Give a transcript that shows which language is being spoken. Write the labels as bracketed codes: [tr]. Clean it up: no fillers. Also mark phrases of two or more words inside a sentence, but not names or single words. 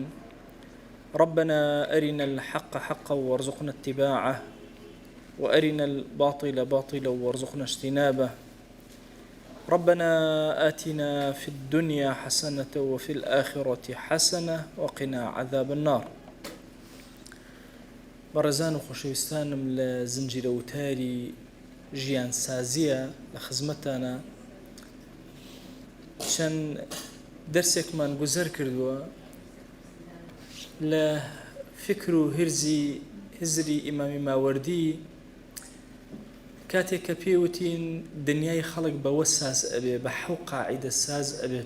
[ar] ربنا أرنا الحق حقا وارزقنا اتباعه، وأرنا الباطل باطلا وارزقنا اجتنابه. ربنا آتنا في الدنيا حسنة وفي الآخرة حسنة وقنا عذاب النار. [ckb] بەڕێزان و خۆشەویستانم لە زنجیرە وتاری ژیان سازیە لە خزمەتانە چەند دەرسێکمان گوزەر کردووە لە فکر و هزری ئیمامی ماوەردی کاتێک کە پێوتین دنیای خەڵک بەوە ساز ئەبێ، بە حەو قاعیدە ساز ئەبێت.